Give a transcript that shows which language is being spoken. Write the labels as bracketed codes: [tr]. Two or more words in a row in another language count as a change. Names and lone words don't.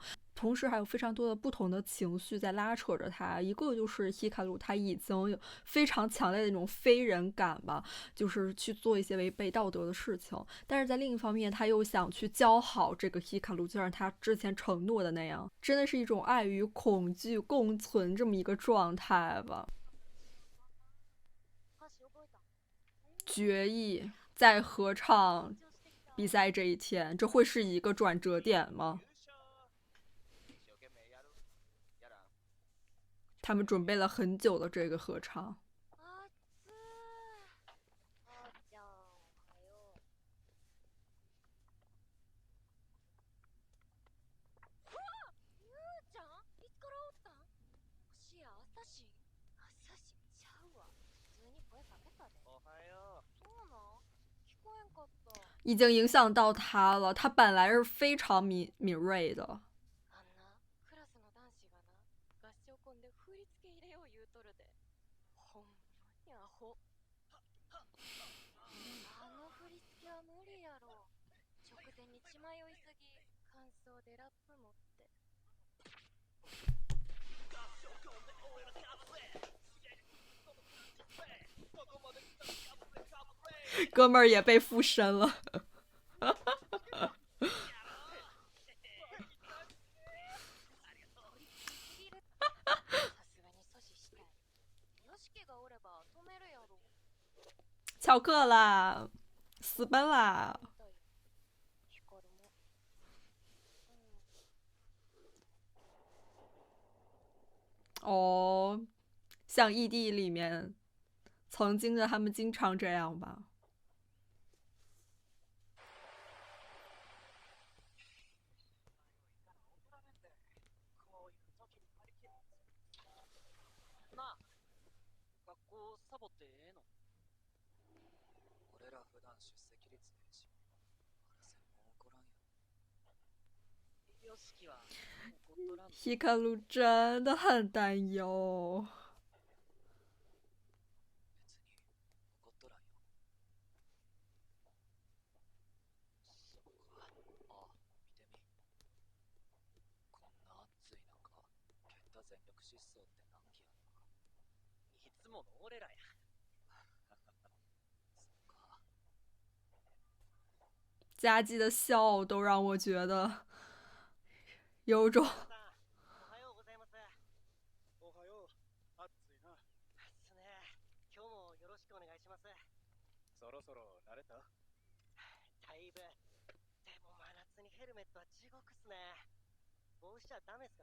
[zh] 同时还有非常多的不同的情绪在拉扯着他，一个就是希卡鲁他已经有非常强烈的那种非人感吧，就是去做一些违背道德的事情，但是在另一方面他又想去教好这个希卡鲁，就像他之前承诺的那样，真的是一种爱与恐惧共存这么一个状态吧。 [ja] 歌詞覚えた？ [zh] 决议在合唱比赛这一天，这会是一个转折点吗？ [ja] 一生懸命やる。やらん。 [zh] 他们准备了很久的这个合唱。 [ja] あっつー。あーちゃん、おはよう。ゆうちゃんいつからおったん？もしや朝シン？朝シンちゃうわ。普通に声かけたで。おはよう。そうなん？聞こえんかった。 [zh] 已经影响到他了，他本来是非常敏锐的。 [ja] あんな、クラスの男子がな、合唱コンで振り付け入れよう言うとるで。ほんまにアホ。あの振り付けは無理やろ。直前に血迷いすぎ、感想でラップ持って。 [zh] 哥们儿也被附身了。 [ja] さすがに阻止したい。ヨシキがおれば止めるやろ。 [zh] 翘课啦，私奔啦。 [ja] ヒカルも。うん。 [zh] 哦，像异地里面曾经的他们经常这样吧。 [ja] なあ、学校サボってええの？俺ら普段出席率ねえし、原専も怒らんやろ。ヨシキは怒っとらんの？ [zh] 希卡鲁真的很担忧。 [ja] 別に怒っとらんよ。そっか。ああ、見てみ。こんな暑い中、ケッタ全力疾走って何機やんの？いつもの俺らや。そっか。 [zh] 佳绩的笑都让我觉得有种 [ja] 皆さん、おはようございます。おはよう。暑いな。ですね。今日もよろしくお願いします。そろそろ慣れた？だいぶ。でも真夏にヘルメットは地獄っすね。帽子じゃダメっすか？